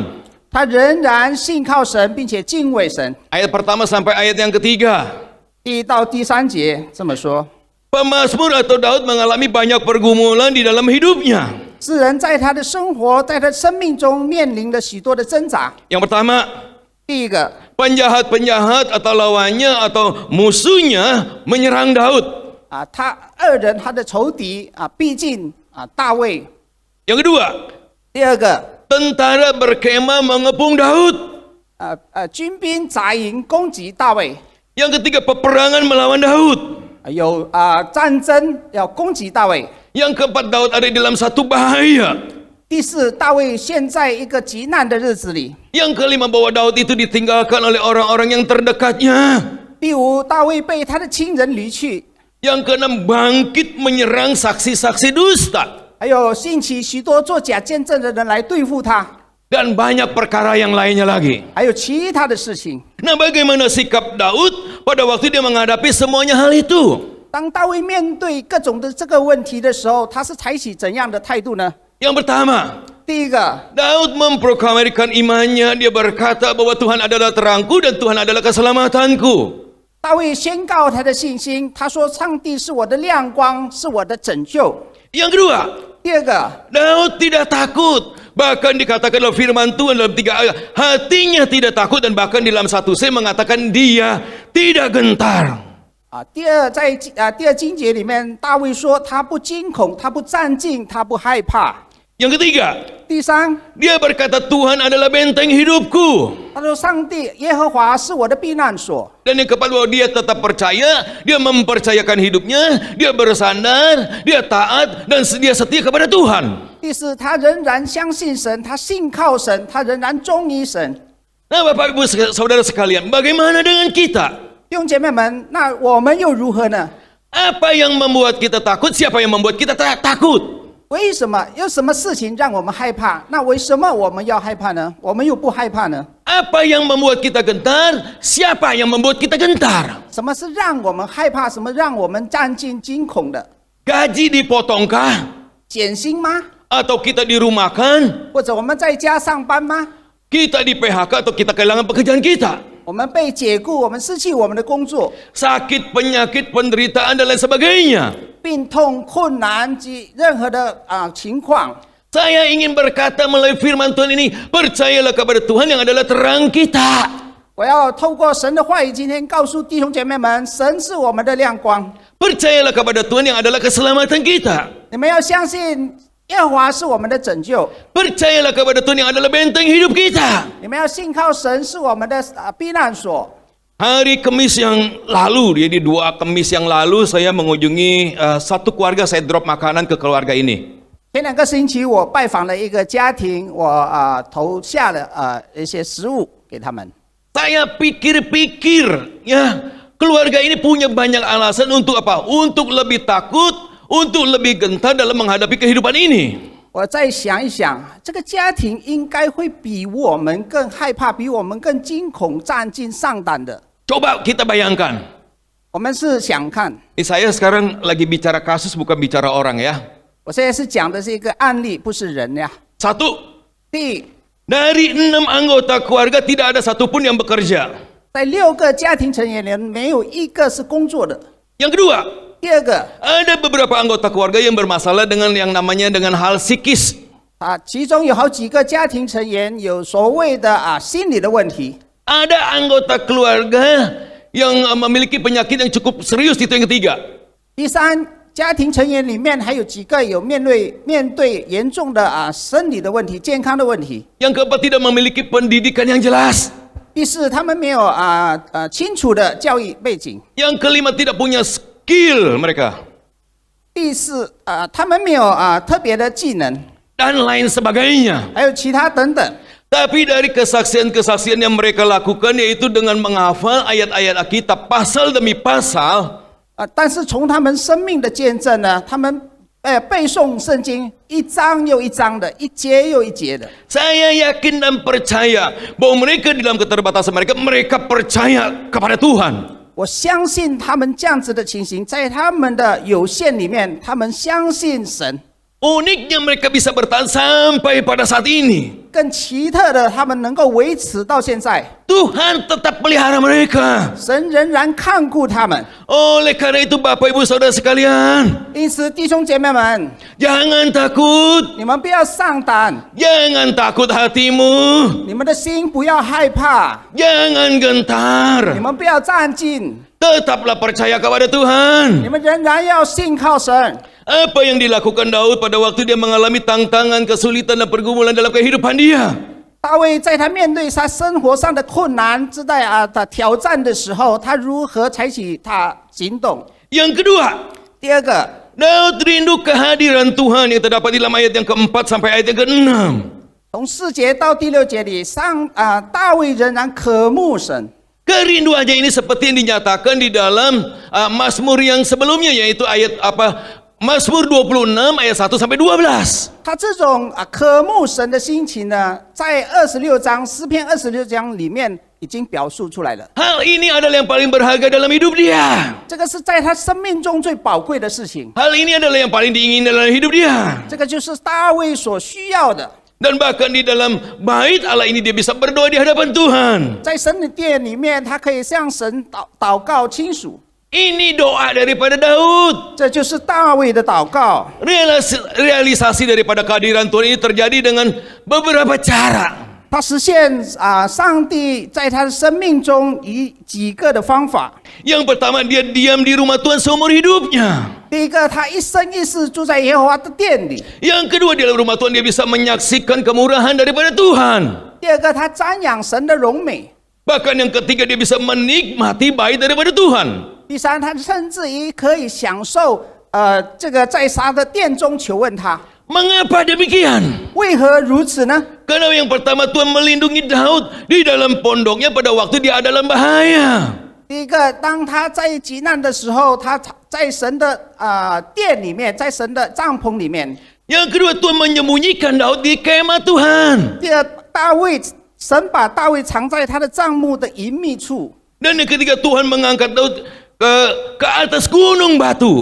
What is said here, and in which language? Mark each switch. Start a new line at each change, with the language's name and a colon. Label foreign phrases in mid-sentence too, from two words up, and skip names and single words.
Chinese: 他仍然信靠神，并且敬畏神。
Indonesian: Ayat pertama sampai ayat yang ketiga.
Chinese: 第1到第3节这么说：
Indonesian: Pemazmur atau Daud mengalami banyak pergumulan di dalam hidupnya.
Chinese: 诗人在他的生活、在他的生命中面临了许多的挣扎。
Indonesian: Yang pertama,
Chinese: 第一个，
Indonesian: penjahat-penjahat atau lawannya atau musuhnya menyerang Daud.
Chinese: 他二人他的仇敌逼近大卫。
Indonesian: Yang kedua,
Chinese: 第二个，
Indonesian: tentara berkemah mengepung Daud.
Chinese: 军兵扎营攻击大卫。
Indonesian: Yang ketiga, peperangan melawan Daud.
Chinese: 有战争要攻击大卫。
Indonesian: Yang keempat, Daud ada di dalam satu bahaya.
Chinese: 第四，大卫现在一个极难的日子里。
Indonesian: Yang kelima, bahwa Daud itu ditinggalkan oleh orang-orang yang terdekatnya.
Chinese: 第五，大卫被他的亲人离去。
Indonesian: Yang keenam, bangkit menyerang saksi-saksi dusta.
Chinese: 还有兴起许多做假见证的人来对付他，
Indonesian: Dan banyak perkara yang lainnya lagi.
Chinese: 还有其他的事情。
Indonesian: Nah, bagaimana sikap Daud pada waktu dia menghadapi semuanya hal itu?
Chinese: 当大卫面对各种的这个问题的时候，他是采取怎样的态度呢？
Indonesian: Yang pertama,
Chinese: 第一个，
Indonesian: Daud memproklamirkan imannya. Dia berkata bahwa Tuhan adalah terangku dan Tuhan adalah keselamatanku.
Chinese: 大卫宣告他的信心，他说：“上帝是我的亮光，是我的拯救。
Indonesian: Yang kedua, ”
Chinese: 第二个，
Indonesian: Daud tidak takut. Bahkan dikatakan dalam firman Tuhan dalam 3 ayat, hatinya tidak takut, dan bahkan di dalam 1 mengatakan dia tidak gentar.
Chinese: 在第二经节里面，大卫说他不惊恐，他不战惊，他不害怕。
Indonesian: Yang ketiga,
Chinese: 第三，
Indonesian: dia berkata Tuhan adalah benteng hidupku.
Chinese: 他说：“上帝耶和华是我的避难所。”
Indonesian: Dan yang keempat, bahwa dia tetap percaya, dia mempercayakan hidupnya, dia bersandar, dia taat, dan dia setia kepada Tuhan.
Chinese: 第四，他仍然相信神，他信靠神，他仍然忠于神。
Indonesian: Nah, Bapak Ibu Saudara sekalian, bagaimana dengan kita?
Chinese: 弟兄姐妹们，那我们又如何呢？
Indonesian: Apa yang membuat kita takut? Siapa yang membuat kita takut?
Chinese: 为什么有什么事情让我们害怕？那为什么我们要害怕呢？我们又不害怕呢？
Indonesian: Apa yang membuat kita gentar? Siapa yang membuat kita gentar?
Chinese: 什么是让我们害怕？什么让我们战惊惊恐的？
Indonesian: Gaji dipotongkah?
Chinese: 减薪吗？
Indonesian: Atau kita dirumahkan?
Chinese: 或者我们在家上班吗？
Indonesian: Kita di PHK atau kita kehilangan pekerjaan kita?
Chinese: 我们被解雇，我们失去我们的工作，
Indonesian: Sakit, penyakit, penderitaan dan lain sebagainya.
Chinese: 病痛、困难及任何的情况。
Indonesian: Saya ingin berkata melalui firman Tuhan ini, percayalah kepada Tuhan yang adalah terang kita.
Chinese: 我要透过神的话语，今天告诉弟兄姐妹们，神是我们的亮光。
Indonesian: Percayalah kepada Tuhan yang adalah keselamatan kita.
Chinese: 你们要相信耶和华是我们的拯救，
Indonesian: Percayalah kepada Tuhan yang adalah benteng hidup kita.
Chinese: 你们要信靠神是我们的避难所。
Indonesian: Hari Kamis yang lalu, jadi 2 Kamis yang lalu saya mengunjungi satu keluarga, saya drop makanan ke keluarga ini.
Chinese: 前2个星期，我拜访了一个家庭，我投下了一些食物给他们。
Indonesian: Saya pikir-pikir, ya, keluarga ini punya banyak alasan untuk apa? Untuk lebih takut, untuk lebih gentar dalam menghadapi kehidupan ini.
Chinese: 我再想一想，这个家庭应该会比我们更害怕，比我们更惊恐、战惊、丧胆的。
Indonesian: Coba kita bayangkan.
Chinese: 我们是想看，
Indonesian: Ini saya sekarang lagi bicara kasus bukan bicara orang ya.
Chinese: 我现在是讲的是一个案例，不是人呀。
Indonesian: Satu,
Chinese: 第一，
Indonesian: dari 6 anggota keluarga tidak ada satupun yang bekerja.
Chinese: 在6个家庭成员里，没有一个是工作的。
Indonesian: Yang kedua,
Chinese: 第二个，
Indonesian: ada beberapa anggota keluarga yang bermasalah dengan yang namanya dengan hal psikis.
Chinese: 其中有好几个家庭成员有所谓的心理的问题。
Indonesian: Ada anggota keluarga yang memiliki penyakit yang cukup serius, itu yang ketiga.
Chinese: 第三，家庭成员里面还有几个有面对严重的生理的问题、健康的问题。
Indonesian: Yang keempat, tidak memiliki pendidikan yang jelas.
Chinese: 第四，他们没有清楚的教育背景。
Indonesian: Yang kelima, tidak punya skill mereka.
Chinese: 第四，他们没有特别的技能，
Indonesian: Dan lain sebagainya.
Chinese: 还有其他等等。
Indonesian: Tapi dari kesaksian-kesaksian yang mereka lakukan, yaitu dengan menghafal ayat-ayat Alkitab pasal demi pasal,
Chinese: 但是从他们生命的见证呢，他们背诵圣经一章又一章的，一节又一节的。
Indonesian: saya yakin dan percaya bahwa mereka di dalam keterbatasan mereka percaya kepada Tuhan.
Chinese: 我相信他们这样子的情形，在他们的有限里面，他们相信神。
Indonesian: Uniknya mereka bisa bertahan sampai pada saat ini.
Chinese: 更奇特的，他们能够维持到现在，
Indonesian: Tuhan tetap pelihara mereka.
Chinese: 神仍然看顾他们。
Indonesian: Oleh karena itu Bapak Ibu Saudara sekalian,
Chinese: 因此，弟兄姐妹们，
Indonesian: jangan takut,
Chinese: 你们不要上胆，
Indonesian: jangan takut hatimu,
Chinese: 你们的心不要害怕，
Indonesian: jangan
Chinese: 你
Indonesian: gentar.
Chinese: 们不要战兢，
Indonesian: Tetaplah percaya kepada Tuhan.
Chinese: 你们仍然要信靠神。
Indonesian: Apa yang dilakukan Daud pada waktu dia mengalami tantangan, kesulitan dan pergumulan dalam kehidupan dia?
Chinese: 大卫在他面对他生活上的困难之在他挑战的时候，他如何采取他行动？
Indonesian: Yang kedua,
Chinese: 第二个，
Indonesian: Daud rindu kehadiran Tuhan yang terdapat di dalam ayat yang keempat sampai ayat yang ke-6.
Chinese: 从4节到第6节里，大卫仍然渴慕神。
Indonesian: Kerinduannya ini seperti yang dinyatakan di dalam Mazmur yang sebelumnya, yaitu ayat Mazmur 26 ayat 1 sampai 12.
Chinese: 他这种渴慕神的心情呢，在26章诗篇26章里面已经表述出来了。
Indonesian: Hal ini adalah yang paling berharga dalam hidup dia.
Chinese: 这个是在他生命中最宝贵的事情，
Indonesian: Hal ini adalah yang paling diingin dalam hidup dia.
Chinese: 这个就是大卫所需要的。
Indonesian: Dan bahkan di dalam bait Allah ini dia bisa berdoa di hadapan Tuhan.
Chinese: 在神的殿里面，他可以向神祷告亲属，
Indonesian: Ini doa daripada Daud.
Chinese: 这就是大卫的祷告。
Indonesian: Realisasi daripada kehadiran Tuhan ini terjadi dengan beberapa cara.
Chinese: 他实现上帝在他的生命中以几个的方法。
Indonesian: Yang pertama, dia diam di rumah Tuhan seumur hidupnya.
Chinese: 第一个，他一生一世住在耶和华的殿里；
Indonesian: Yang kedua, di dalam rumah Tuhan dia bisa menyaksikan kemurahan daripada Tuhan.
Chinese: 第二个，他瞻仰神的荣美；
Indonesian: Bahkan yang ketiga, dia bisa menikmati bait daripada Tuhan.
Chinese: 第三，他甚至于可以享受这个在他的殿中求问他。
Indonesian: Mengapa demikian?
Chinese: 为何如此呢？
Indonesian: Karena yang pertama, Tuhan melindungi Daud di dalam pondoknya pada waktu dia dalam bahaya.
Chinese: 第一个，当他在急难的时候，他在神的殿里面，在神的帐篷里面。
Indonesian: Yang kedua, Tuhan menyembunyikan Daud di kemah Tuhan.
Chinese: 第二，神把大卫藏在他的帐幕的隐秘处。
Indonesian: Dan yang ketiga, Tuhan mengangkat Daud ke atas gunung batu.